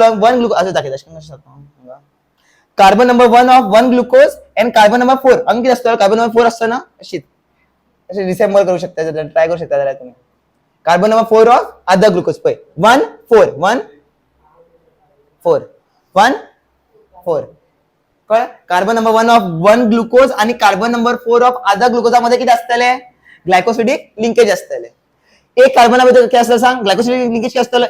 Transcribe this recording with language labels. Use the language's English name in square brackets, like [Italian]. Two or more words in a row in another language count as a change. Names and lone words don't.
[Konkani] 1 ग्लुकोज असं दाखयता [English] carbon number 1 of 1 glucose and carbon number 4 [Konkani] हांगा कितें आसता [English] carbon number 4 [Konkani] आसता ना अशीच अशें रिसेंबल करू शकता ट्राय करू शकता जाल्यार तुम्ही [English] carbon number 4 of other glucose [Konkani] पळय 1 4 1 4 1 4 कळ्ळें [English] carbon number 1 of 1 glucose [Konkani] आणि [English] carbon number 4 of other [Konkani] ग्लुकोजामध्ये किती असतले [English] glycosidic linkage [Konkani] असतले एक कार्बना भितर किती असतं सांग [English] glycosidic linkage [Konkani] किती असतं